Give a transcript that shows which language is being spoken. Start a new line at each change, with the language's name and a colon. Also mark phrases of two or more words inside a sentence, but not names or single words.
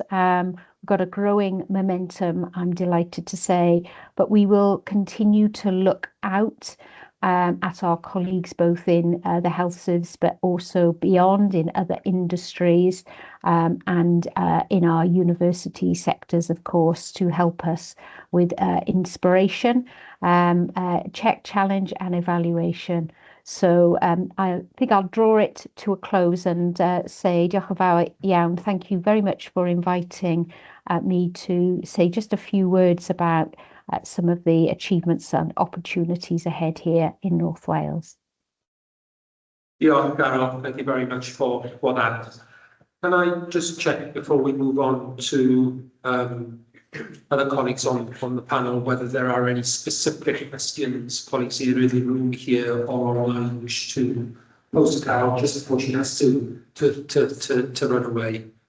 English: We've got a growing momentum, I'm delighted to say, but we will continue to look out at our colleagues both in the health service but also beyond in other industries and in our university sectors, of course, to help us with inspiration, check, challenge and evaluation. So I think I'll draw it to a close and say
Welsh: diolch yn fawr iawn.
English: Thank you very much for inviting me to say just a few words about some of the achievements and opportunities ahead here in North Wales. Yeah, Carol, thank you very much for that. Can I just check before we move on to other colleagues on the panel whether there are any specific questions colleagues either in the room here or online wish to pose to Carol just before she has to run away?